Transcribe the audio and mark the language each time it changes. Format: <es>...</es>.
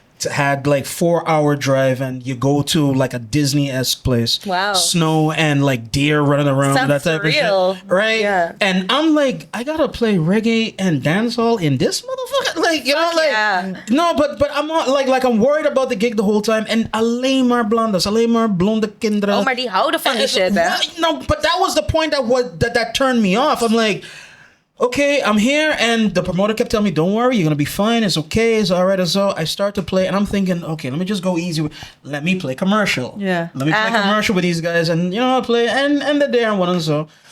<en>Had like 4-hour drive, and you go to like a Disney-esque place. Wow. Snow and like deer running around. Sounds that type surreal. of shit. Right? Yeah. And I'm like, I gotta play reggae and dancehall in this motherfucker? Like, you know, like no, but I'm not like I'm worried about the gig the whole time.</en> <nl>And alleen maar blondes, alleen maar blonde kinderen. Oh, maar die houden van die shit, hè?</nl> <en>No, but that was the point that turned me off. I'm like, okay, I'm here, and the promoter kept telling me, don't worry, you're gonna be fine, it's okay, it's all right. And so I start to play, and I'm thinking, okay, let me just go easy. Let me play commercial. Yeah. Let me play commercial with these guys, and I play, and they're there and one and so.</en>